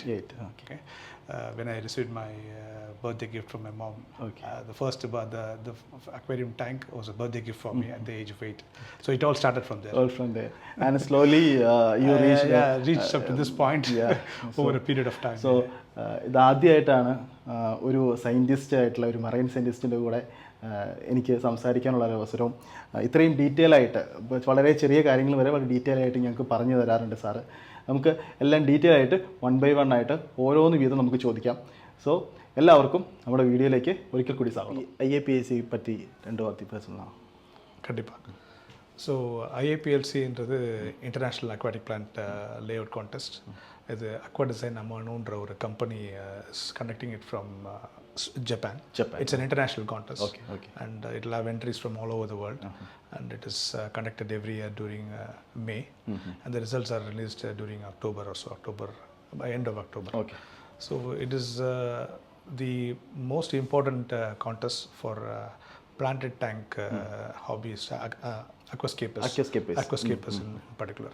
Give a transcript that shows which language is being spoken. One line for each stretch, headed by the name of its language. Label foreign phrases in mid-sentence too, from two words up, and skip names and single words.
English: Okay. When I received my birthday gift from my mom. Okay. The first the aquarium tank was a birthday gift for me at the age of 8. So it all started from there. All from there. And slowly you reached up to this point over a period of time. So
Malayalam: ഇതാദ്യമായിട്ടാണ് ഒരു സയൻറ്റിസ്റ്റ് ആയിട്ടുള്ള ഒരു മറൈൻ സയൻറ്റിസ്റ്റിൻ്റെ കൂടെ എനിക്ക് സംസാരിക്കാനുള്ള ഒരു അവസരവും ഇത്രയും ഡീറ്റെയിൽ ആയിട്ട്, വളരെ ചെറിയ കാര്യങ്ങൾ വരെ വളരെ ഡീറ്റെയിൽ ആയിട്ട് ഞങ്ങൾക്ക് പറഞ്ഞു തരാറുണ്ട് സാറ്. നമുക്ക് എല്ലാം ഡീറ്റെയിൽ ആയിട്ട് 1 by 1 ആയിട്ട് ഓരോന്ന് വീതം നമുക്ക് ചോദിക്കാം. സോ എല്ലാവർക്കും നമ്മുടെ വീഡിയോയിലേക്ക് ഒരിക്കൽ കൂടി സ്വാഗതം. IAPLC പറ്റി 2 വാർത്ത പേഴ്സണലാണ്.
Tamil: കണ്ടിപ്പാக. ஸோ IAPLCன்றது இன்டர்நேஷ்னல் அக்வாட்டிக் பிளான்ட் லேஅவுட் கான்டெஸ்ட். இது அக்வா டிசைன் அம்மானுன்ற ஒரு கம்பெனி
English: is conducting it from
Tamil: Japan.
English: It's an international contest. Okay. And it will have entries from all over the world. And it is conducted every year during May. And the results are released during October or so, by end of October. Okay. So it is the most important contest for planted tank hobbyists, aquascapers in particular.